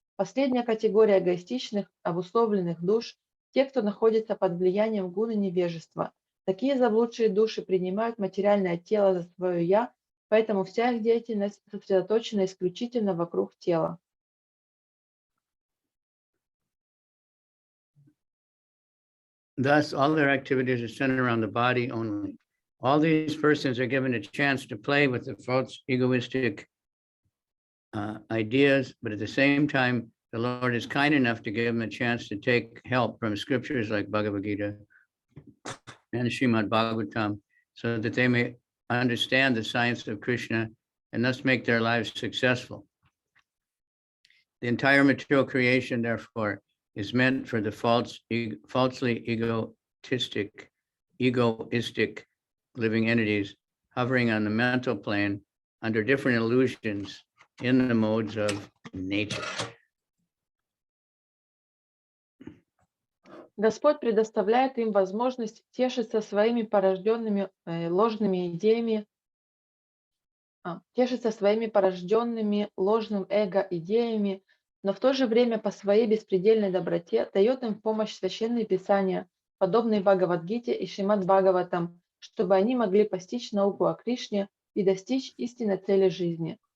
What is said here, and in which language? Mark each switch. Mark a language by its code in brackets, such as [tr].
[ru] Последняя категория эгоистичных, обусловленных душ – те, кто находится под влиянием гуны невежества. Такие заблудшие души принимают материальное тело за свое «я», поэтому вся их деятельность сосредоточена исключительно вокруг тела. [en] Thus, all their activities are centered around the body only. All these persons are given a chance to play with the false egoistic ideas, but at the same time, the Lord is kind enough to give them a chance to take help from scriptures like Bhagavad Gita and Srimad Bhagavatam, so that they may understand the science of Krishna and thus make their lives successful. The entire material creation, therefore, is meant for the falsely egoistic living entities hovering on the mental plane under different illusions in the modes of nature. [ru] Господь предоставляет им возможность тешиться своими порожденными ложными идеями, тешиться своими порожденными ложным эго-идеями, но в то же время по своей беспредельной доброте дает им в помощь священные писания, подобные Бхагавад-гите и Шримад Бхагаватам, чтобы они могли постичь науку о Кришне и достичь истинной цели жизни.